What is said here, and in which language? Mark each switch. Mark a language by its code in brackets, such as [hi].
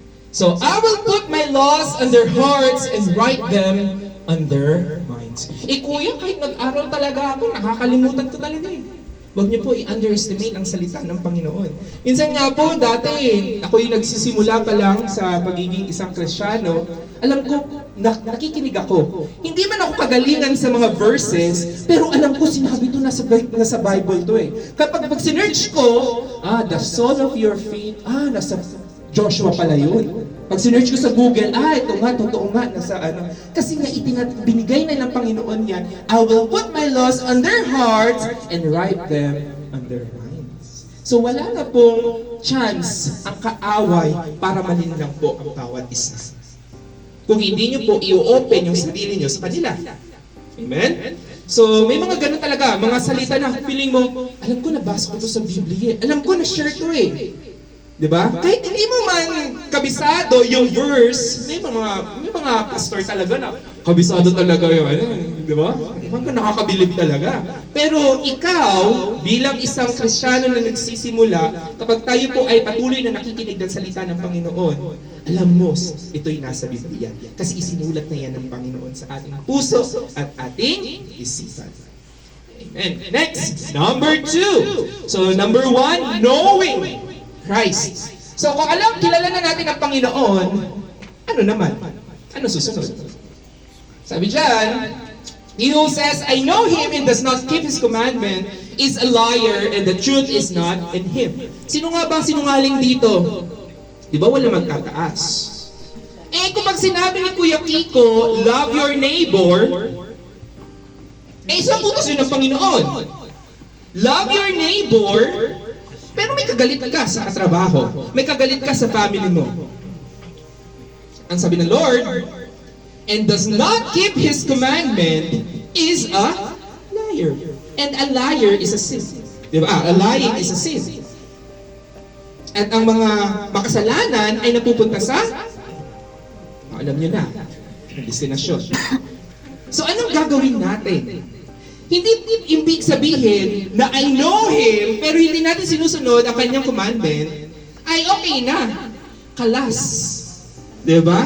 [en] So, I will put my laws on their hearts and write them on their minds. [tl] Kuya, kahit nag-aral talaga ako, nakakalimutan ko talaga eh. Huwag niyo po i-underestimate ang salita ng Panginoon. Minsan nga po, dati, ako yung nagsisimula pa lang sa pagiging isang Kristiyano, alam ko, nakikinig ako. Hindi man ako kagalingan sa mga verses, pero alam ko, sinabi ito nasa Bible to eh. Kapag sinerch ko, [en] the soul of your faith, [tl] nasa Joshua pala yun. Pag sinearch ko sa Google, ito nga, totoo nga, nasa ano. Kasi nga, binigay na ng Panginoon yan, [en] I will put my laws on their hearts and write them on their minds. [tl] So wala na pong chance ang kaaway para malinlang po ang bawat isa. Kung hindi nyo po i-open yung sarili nyo sa kanila. Amen? So, may mga ganun talaga, mga salita na feeling mo, alam ko nabasa ko to sa Biblia, alam ko na-share ko eh. Diba? Kahit hindi mo man kabisado yung verse, may mga pastor talaga na kabisado talaga yun. Diba? Ibang ka nakakabilib talaga. Pero ikaw, bilang isang Kristiyano na nagsisimula, kapag tayo po ay patuloy na nakikinig ng salita ng Panginoon, alam mo, ito'y nasa Biblia. Kasi isinulat na yan ng Panginoon sa ating puso at ating isipan. Amen. Next, number 2. So, number 1, knowing Christ. So, kung kilala na natin ang Panginoon, ano naman? Ano susunod? Sabi dyan, [en] he who says, I know Him and does not keep His commandment is a liar and the truth is not in Him. [tl] Sino nga bang sinungaling dito? Di ba wala magtataas? Kung pag sinabi ni Kuya Kiko, [en] love your neighbor, [tl] isang utos yun ng Panginoon. [en] Love your neighbor, [tl] pero may kagalit ka sa katrabaho. May kagalit ka sa family mo. Ang sabi ng Lord, [en] and does not keep His commandment is a liar. And a liar is a sin. Diba? A lying is a sin. [tl] At ang mga makasalanan ay napupunta sa, alam nyo na, destinasyon. So anong gagawin natin? Hindi ibig sabihin na [en] I know Him, [tl] pero hindi natin sinusunod ang Kanyang commandment, ay okay na. Kalas. Diba?